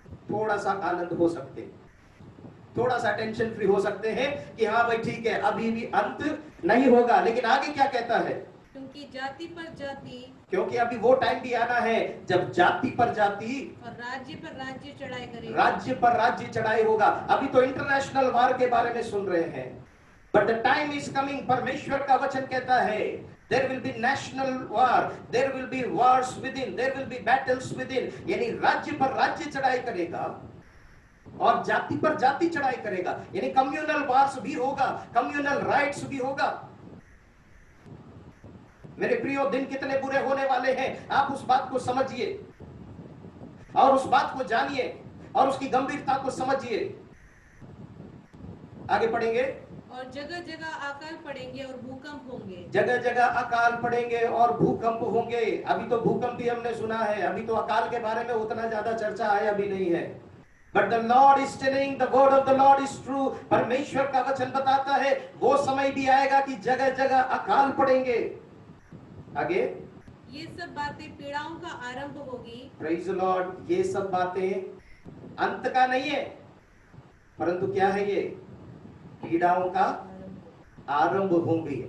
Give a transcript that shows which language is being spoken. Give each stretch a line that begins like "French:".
Hindi: थोड़ा सा आनंद हो सकते, थोड़ा सा टेंशन फ्री हो सकते हैं कि हाँ भाई ठीक है, अभी भी अंत नहीं होगा। लेकिन आगे क्या कहता है? क्योंकि जाति पर जाति, क्योंकि अभी वो टाइम भी आना है जब जाति पर जाति और राज्य पर राज्य चढ़ाई करेगा। राज्य पर राज्य चढ़ाई होगा। अभी तो इंटरनेशनल वार के बारे में सुन रहे हैं,
English: But the time is coming.
Hindi: परमेश्वर का वचन कहता है
English: there will be national war, there will be wars within, there will be battles within।
Hindi: यानी राज्य पर राज्य चढ़ाई करेगा और जाति पर जाति चढ़ाई करेगा, यानी कम्युनल वार्स भी होगा, कम्युनल राइट्स भी होगा। मेरे प्रियो, दिन कितने बुरे होने वाले हैं, आप उस बात को समझिए और उस बात को जानिए और उसकी गंभीरता को समझिए। आगे पढ़ेंगे। और जगह जगह अकाल पड़ेंगे और भूकंप होंगे। जगह जगह अकाल पड़ेंगे और भूकंप होंगे। अभी तो भूकंप भी हमने सुना है, अभी तो अकाल के बारे में उतना ज्यादा चर्चा आया भी नहीं है।
English: But the Lord is telling, the word of the Lord is true।
Hindi: परमेश्वर का वचन बताता है वो समय भी आएगा कि जगह जगह अकाल पड़ेंगे। आगे, ये सब बातें पीड़ाओं का आरंभ होगी।
English: Praise the Lord।
Hindi: ये सब बातें अंत का नहीं है, परंतु क्या है, ये पीड़ाओं का आरंभ होंगी।